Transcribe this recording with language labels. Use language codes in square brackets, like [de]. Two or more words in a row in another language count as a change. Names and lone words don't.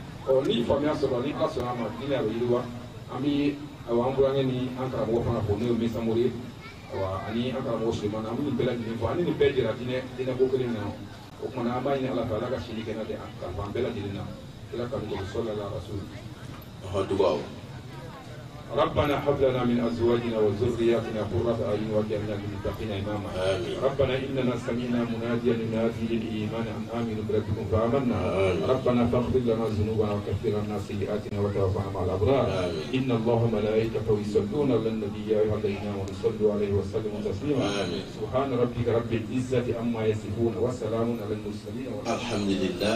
[bm] o ni faamuya sɔrɔ ni ala sɔnna a ma diinɛ a bɛ yiriwa an bɛ an burankɛ ni an karamɔgɔ fana fo n'o ye mesamori ani an karamɔgɔ sulemana an bɛ nin bɛɛ lajɛlen fɔ an ni nin bɛɛ jɛra diinɛ ko kelen na o kumana an b'a ɲini ala fɛ ala ka sini kɛnɛ de kalifa an bɛɛ lajɛlen na kira kanu ko [ar] صلى الله عليه وسلم [bm] dugawu [ar] ربنا هب لنا من ازواجنا وذرياتنا قرة اعين واجعلنا للمتقين اماما ربنا اننا سمعنا مناديا ينادي للايمان ان امنوا بربكم فامنا ربنا فاغفر لنا ذنوبنا وكفر عنا سيئاتنا وتوفنا مع الابرار ان الله وملائكته يصلون على النبي يا ايها الذين امنوا صلوا عليه وسلموا تسليما سبحان ربك رب العزه عما يصفون وسلام على المرسلين الحمد لله.